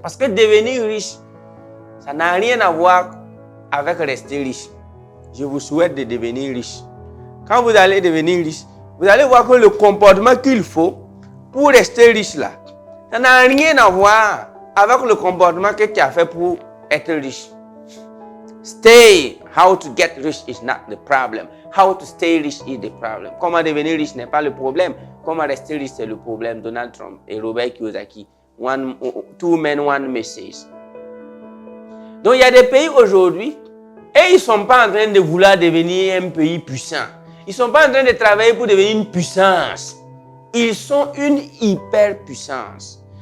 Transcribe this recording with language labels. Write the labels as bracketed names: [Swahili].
[French] Parce que devenir riche, ça n'a rien à voir avec rester riche. Je vous souhaite de devenir riche. Quand vous allez devenir riche, vous allez voir que le comportement qu'il faut pour rester riche là, ça n'a rien à voir avec le comportement que tu as fait pour être riche. [English] Stay, how to get rich is not the problem. How to stay rich is the problem. [French] Comment devenir riche n'est pas le problème. Comment rester riche, c'est le problème. [English] Donald Trump et Robert Kiyosaki. Two men, one message. [French] Donc il y a des pays aujourd'hui, et ils ne sont pas en train de vouloir devenir un pays puissant. Ils ne sont pas en train de travailler pour devenir une puissance. Ils sont une hyperpuissance.